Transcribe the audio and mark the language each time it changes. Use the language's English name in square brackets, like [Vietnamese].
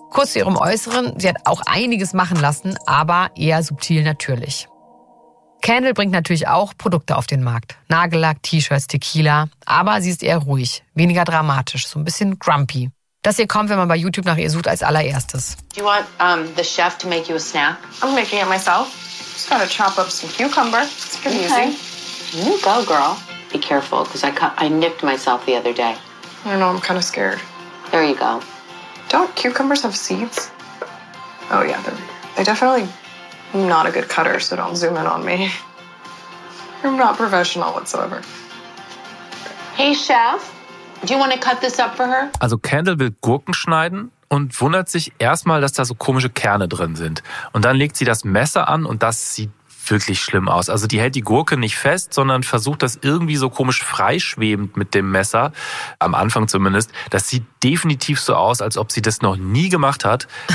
[German] Kurz zu ihrem Äußeren, sie hat auch einiges machen lassen, aber eher subtil natürlich. Kendall bringt natürlich auch Produkte auf den Markt. Nagellack, T-Shirts, Tequila. Aber sie ist eher ruhig, weniger dramatisch, so ein bisschen grumpy. Das hier kommt, wenn man bei YouTube nach ihr sucht, als allererstes. [English] Do you want the chef to make you a snack? I'm making it myself. Just gotta chop up some cucumber. It's pretty easy. You go, girl. Be careful, because I nipped myself the other day. I know, I'm kind of scared. There you go. Don't cucumbers have seeds? Oh yeah, they definitely... I'm not a good cutter, so don't zoom in on me. I'm not professional whatsoever. Hey, Chef, do you want to cut this up for her? [German] Also Kendall will Gurken schneiden und wundert sich erstmal, dass da so komische Kerne drin sind. Und dann legt sie das Messer an und das sieht wirklich schlimm aus. Also die hält die Gurke nicht fest, sondern versucht das irgendwie so komisch freischwebend mit dem Messer, am Anfang zumindest. Das sieht definitiv so aus, als ob sie das noch nie gemacht hat.